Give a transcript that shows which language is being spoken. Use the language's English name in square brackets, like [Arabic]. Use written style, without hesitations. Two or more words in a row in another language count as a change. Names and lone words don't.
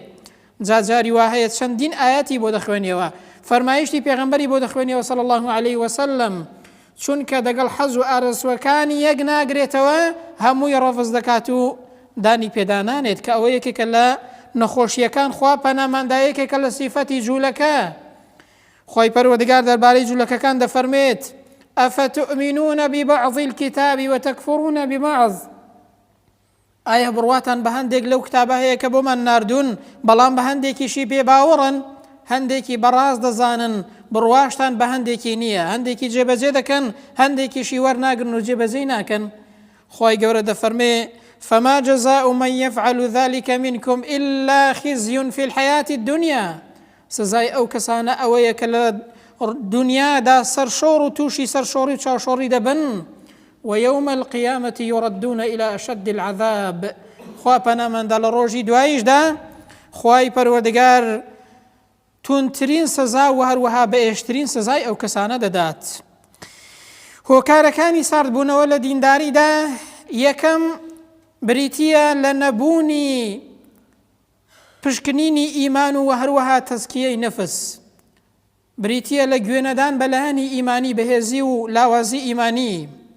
[Central Kurdish] جاجاری وا هەیە چەندین ئاەتی بۆ دەخوێنیەوە فەرمایشتی پێغەمبەری بۆ دەخوێنیەوە [Arabic] صلی الله عليه وسلم [Central Kurdish] چونکە دەگەڵ حەز و ئارەزوەکانی یەک ناگرێتەوە هەمووی ڕەفز دەکات و دانی پێدانانێت کە ئەوە یەکێکە لە نەخۆشیەکان خوا پەناماندا یەکێکە لە سیفەتی جوولەکە. خوای پەروەردگار دەربارەی جوولەکەکان دەفەرمێت [Arabic] ئەفەتؤمنون ببعض الكتاب وتكفرون ببعض [Central Kurdish] ئایا بڕواتان بە هەندێک لەو کتابە هەیە کە بۆمان ناردوون بەڵام بە هەندێکیشی پێ باوەڕن هەندێکی بەڕاست دەزانن بڕواشتان بە هەندێکی نییە هەندێکی جێبەجێ دەکەن هەندێکیشی وەرناگرن و جێبەجێ ناکەن. خوای گەورە دەفەرمێ [Arabic] فما جزاء من يفعل ذلك منكم إلا خزي في الحياة الدنيا [Central Kurdish] سزای ئەو کەسانە ئەوەیە کە لە دنیادا سەرشۆڕ و تووشی سەرشۆڕی و چاوشۆڕی دەبن [Arabic] ويوم القيامة يردون إلى أشد العذاب [Central Kurdish] خوا پەناماندا لە ڕۆژی دواییشدا خوای پەروەردگار تونترین سزا و هەروەها بەئێشترین سزای ئەو کەسانە دەدات. هۆکارەکانی ساردبوونەوە لە دینداریدا یەکەم بریتیە لە نەبوونی پشکنینی ئیمان و هەروەها تەزکیەی نەفس بریتیە لە گوێنەدان بەلایەنی ئیمانی بەهێزی و لاوازی ئیمانی.